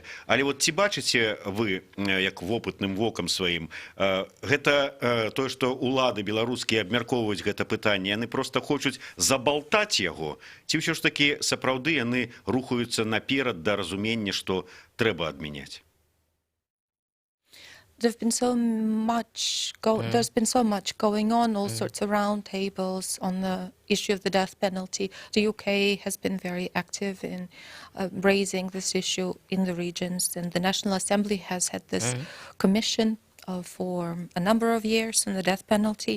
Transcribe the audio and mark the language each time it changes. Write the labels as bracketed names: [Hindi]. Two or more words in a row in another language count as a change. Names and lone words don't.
[Belarusian] Але ці бачыце вы, як вопытным вокам сваім, гэта тое, што ўлады беларускія абмяркоўваюць гэта пытанне, яны проста хочуць забалтаць яго, ці ўсё ж такі сапраўды яны рухаюцца наперад да разумення, што трэба адмяняць? [English] There's been so much going on, all sorts of round tables on the issue of the death penalty. The UK has been very active in raising this issue in the regions, and the National Assembly has had this commission for a number of years on the death penalty.